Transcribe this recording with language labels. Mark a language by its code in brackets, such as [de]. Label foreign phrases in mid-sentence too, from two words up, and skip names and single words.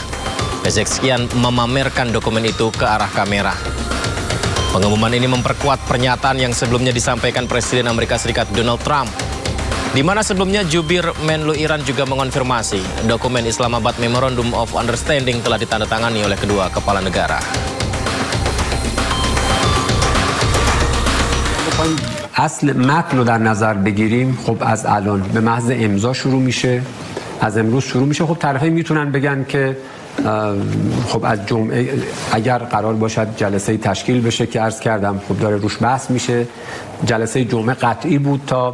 [id] Pezeshkian memamerkan dokumen itu ke arah kamera. Pengumuman ini memperkuat pernyataan yang sebelumnya disampaikan Presiden Amerika Serikat Donald Trump, di mana sebelumnya jubir Menlu Iran juga mengonfirmasi dokumen Islamabad Memorandum of Understanding telah ditandatangani oleh kedua kepala negara. [fa] اصل متن رو در نظر بگیریم خب از الان به محض امضا شروع میشه از امروز شروع میشه خب طرفین میتونن بگن که خب از جمعه اگر قرار باشد جلسه تشکیل بشه که عرض کردم خب داره روش بحث میشه جلسه جمعه قطعی بود تا